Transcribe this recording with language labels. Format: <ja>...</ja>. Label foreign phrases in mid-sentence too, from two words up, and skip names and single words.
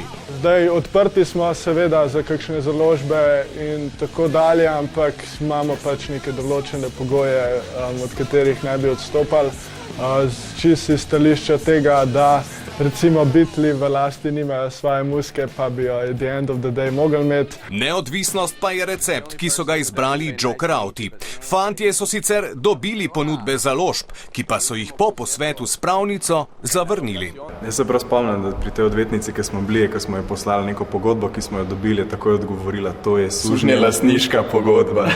<sl>Zdaj odprti smo seveda za kakšne založbe in tako dalje, ampak imamo pač neke določene pogoje, od katerih ne bi odstopali. Čisto iz stališča tega, da recimo Beatli v lasti nimajo svoje muzike, pa bi jo</sl> <en>at the end of the day</en> <sl>mogli imeti. Neodvisnost pa je recept, ki so ga izbrali Joker Outi. Fantje so sicer dobili ponudbe založb, ki pa so jih po posvetu s pravnico zavrnili. Jaz se prav spomnim, da pri tej odvetnici, ki smo bili, ko smo jo poslali neko pogodbo, ki smo jo dobili, je takoj odgovorila, to je sužnjelastniška pogodba.</sl>